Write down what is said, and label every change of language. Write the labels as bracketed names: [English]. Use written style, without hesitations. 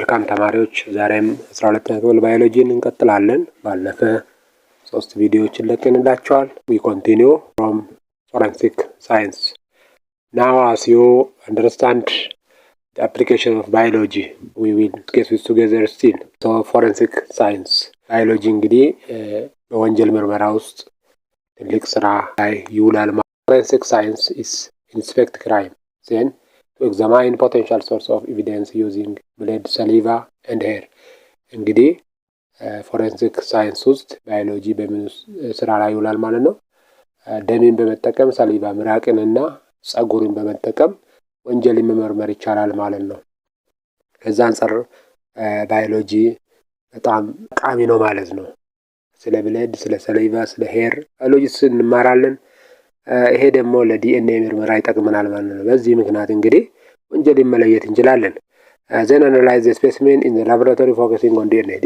[Amharic] ተማሪዎች ዛሬም 12ኛ ክፍል ባዮሎጂን እንቀጥላለን። ባለፈ 3 ቪዲዮዎችን ለቀንላችኋል። [English] we continue from forensic science. Now as you understand the application of biology, we will get this together still. So forensic science biology [Amharic] እንግዲህ በወንጀል ምርመራ ውስጥ ትልቅ ስራ ላይ ይውላል። [English] Forensic science is inspect crime, then to examine potential source of evidence using blood, saliva and hair. [Amharic] እንግዲህ ፎረንሲክ ሳይንስ ውስጥ ባዮሎጂ በምን ስራ ላይ ይውላል ማለት ነው። ደምን በመጠቀም ሳሊቫ ምራቅንና ጸጉርን በመጠቀም ወንጀል መመርመር ይቻላል ማለት ነው። ከዛ አንፃር ባዮሎጂ በጣም ጠቃሚ ነው ማለት ነው። ስለ ብለድ፣ ስለ ሳሊቫ፣ ስለ ሄር ባዮሎጂ እንማራለን። ይሄ ደግሞ ለዲኤንኤ ምርመራ ይጠቅመናል ማለት ነው። በዚህ ምክንያት እንግዲህ ወንጀል መለየት እንችላለን። [English] then analyze the specimen in the laboratory focusing on DNA.